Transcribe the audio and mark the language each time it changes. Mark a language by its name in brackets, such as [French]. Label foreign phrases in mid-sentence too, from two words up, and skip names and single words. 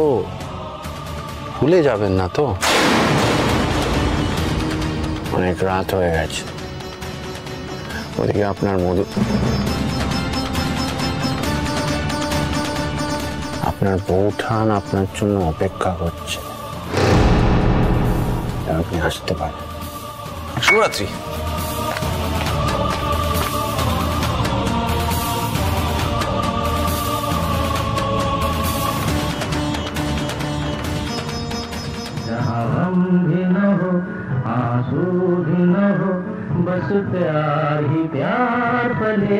[Bangla] ভুলে যাবেন না তো? অনেক রাত হয়ে গেছে। ওদিকে আপনার আপনার বউঠান আপনার জন্য অপেক্ষা করছে, আপনি আসতে পারেন। শুভরাত্রি। [Hindi] आंसू भी न हो, बस प्यार ही प्यार पले।